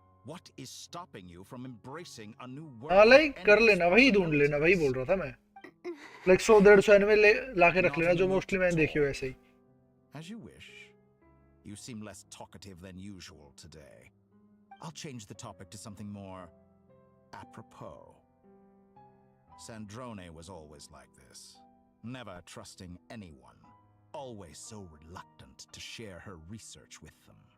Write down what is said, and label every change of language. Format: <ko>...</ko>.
<en>What is stopping you from embracing a new world?</en> <hi>हाँ like कर लेना, वही ढूंढ लेना, वही बोल रहा था मैं. लाइक 100-150 एनिमे लाके रख लेना जो मोस्टली मैंने देखियो ऐसे ही.</hi> <en>As you wish. You seem less talkative than usual today. I'll change the topic to something more apropos. Sandrone was always like this, never trusting anyone, always so reluctant to share her research with them.</en>